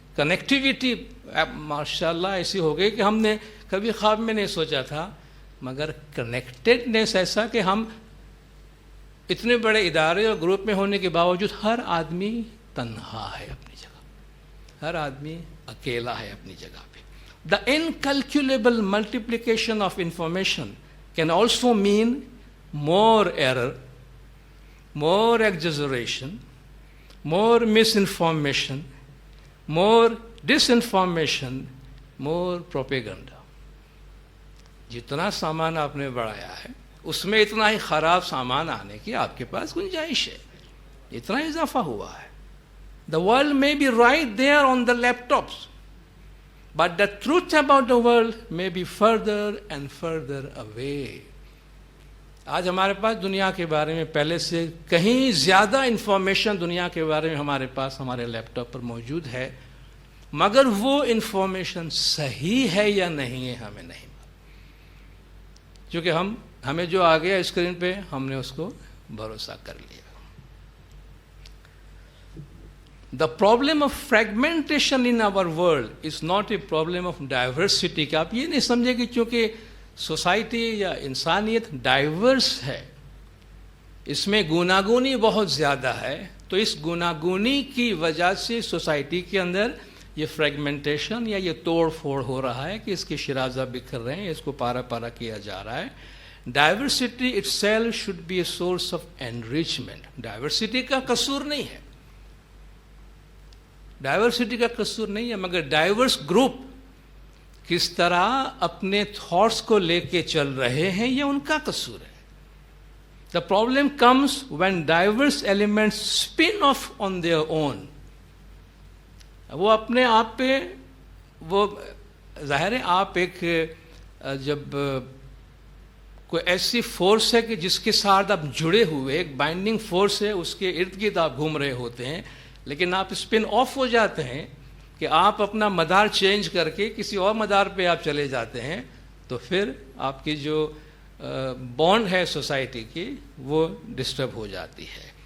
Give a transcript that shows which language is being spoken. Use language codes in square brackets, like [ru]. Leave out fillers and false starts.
[ur] Connectivity ماشاءاللہ ایسی ہو گئی کہ ہم نے کبھی خواب میں نہیں سوچا تھا، مگر کنیکٹڈنیس ایسا کہ ہم اتنے بڑے ادارے اور گروپ میں ہونے کے باوجود ہر آدمی تنہا ہے اپنی جگہ، ہر آدمی اکیلا ہے اپنی جگہ پہ. [en] The incalculable multiplication of information can also mean more error, more exaggeration, more misinformation, more disinformation, more propaganda. [ur] جتنا سامان آپ نے بڑھایا ہے اس میں اتنا ہی خراب سامان آنے کی آپ کے پاس گنجائش ہے، اتنا اضافہ ہوا ہے. [en] The world may be right there on the laptops, but the truth about the world may be further and further away. [ur] آج ہمارے پاس دنیا کے بارے میں پہلے سے کہیں زیادہ انفارمیشن دنیا کے بارے میں ہمارے پاس ہمارے لیپ ٹاپ پر موجود ہے، مگر وہ انفارمیشن صحیح ہے یا نہیں ہے ہمیں نہیں، کیونکہ ہمیں جو آ گیا اسکرین پہ ہم نے اس کو بھروسہ کر لیا. [en] The problem of fragmentation in our world is not a problem of diversity. [ur] کہ آپ یہ نہیں سمجھے کہ چونکہ سوسائٹی یا انسانیت ڈائیورس ہے، اس میں گوناگونی بہت زیادہ ہے، تو اس گوناگونی کی وجہ سے سوسائٹی کے اندر یہ فریگمنٹیشن یا یہ توڑ پھوڑ ہو رہا ہے کہ اس کے شرازہ بکھر رہے ہیں، اس کو پارا پارا کیا جا رہا ہے. [en] Diversity itself should be a source of enrichment. [ur] Diversity کا قصور نہیں ہے، ڈائیورسٹی کا قصور نہیں ہے، مگر ڈائیورس گروپ کس طرح اپنے تھاٹس کو لے کے چل رہے ہیں یہ ان کا قصور ہے. [en] The problem comes when diverse elements spin off on their own. [ur] وہ اپنے آپ پہ، وہ ظاہر ہے آپ ایک جب کوئی ایسی فورس ہے کہ جس کے ساتھ آپ جڑے ہوئے، ایک بائنڈنگ فورس ہے، اس کے ارد گرد آپ گھوم رہے ہوتے ہیں، لیکن آپ اسپن آف ہو جاتے ہیں کہ آپ اپنا مدار چینج کر کے کسی اور مدار پہ آپ چلے جاتے ہیں، تو پھر آپ کی جو بانڈ ہے سوسائٹی کی وہ ڈسٹرب ہو جاتی ہے.